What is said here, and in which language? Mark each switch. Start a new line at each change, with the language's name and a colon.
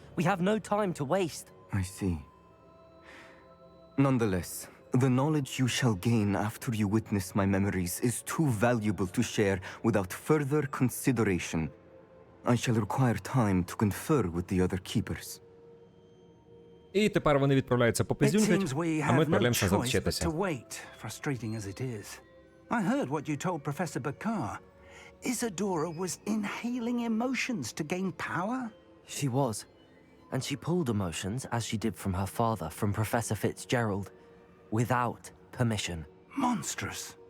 English: We have no time to waste. I see. Nonetheless, the knowledge you shall gain after you witness my memories is too valuable to share without further consideration. I shall require time to confer with the other keepers.
Ukrainian: І тепер вони відправляються попиздюнькать, а ми відправляємося завчитися.
English: Frustrating as it is. I heard what you told Professor Bakar. Isadora was inhaling emotions to gain power? She was. And she pulled emotions, as she did from her father, from Professor Fitzgerald, without permission. Monstrous.